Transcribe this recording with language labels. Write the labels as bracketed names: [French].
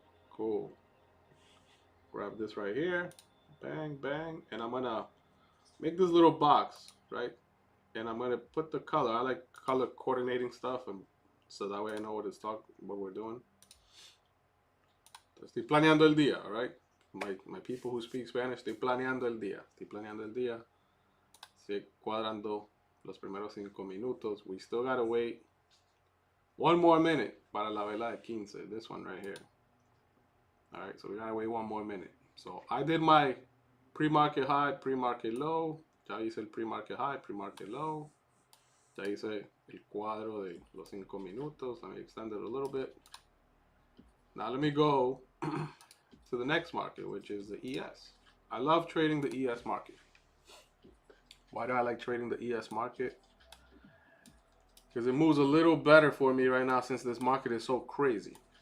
[English] Cool. Grab this right here. Bang, bang. And I'm going to make this little box, right? And I'm going to put the color. I like color coordinating stuff, and so that way I know what we're doing. [Spanish] Estoy planeando el día, [English] all right? My people who speak Spanish, [Spanish] estoy planeando el día. Estoy planeando el día. Estoy cuadrando los primeros 5 minutos. [English] We still got to wait 1 more minute [Spanish] para la vela de 15. [English] This one right here. All right, so we got to wait 1 more minute. So I did my pre-market high, pre-market low. [Spanish] Ya hice el pre-market high, pre-market low. Ya hice el cuadro de los 5 minutos. [English] Let me extend it a little bit. Now let me go to the next market, which is the ES. I love trading the ES market. Why do I like trading the ES market? Because it moves a little better for me right now since this market is so crazy.